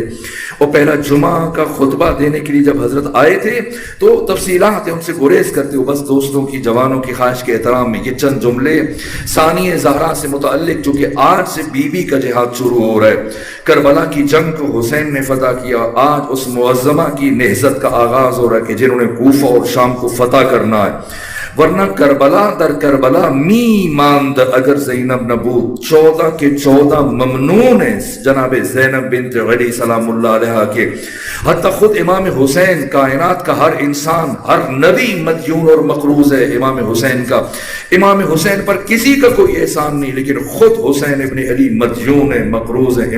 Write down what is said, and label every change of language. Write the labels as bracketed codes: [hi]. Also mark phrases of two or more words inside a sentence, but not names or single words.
[ur] اور پہلا جمعہ کا خطبہ دینے کے لیے جب حضرت آئے تھے تو تفصیلات ان سے گریز کرتے ہو، بس دوستوں کی، جوانوں کی خواہش کے احترام میں یہ چند جملے ثانی زہرا سے متعلق، جو کہ آج سے بیوی کا جہاد شروع ہو رہا ہے. کربلا کی جنگ کو حسین نے فتح کیا، آج اس معظمہ کی نہضت کا آغاز ہو رہا ہے کہ جنہوں نے کوفہ اور شام کو فتح کرنا ہے. ورنہ [fa] کربلا در کربلا می ماند اگر زینب نبود، [ur] 14 کے 14 ممنون ہیں جناب زینب بنت علی [ar] سلام اللہ علیہ [ur] کے. حتی خود امام حسین، کائنات کا ہر انسان، ہر نبی مدیون اور مقروض ہے امام حسین کا. امام حسین پر کسی کا کوئی احسان نہیں، لیکن خود حسین ابن علی مدیون ہے، مقروض ہے.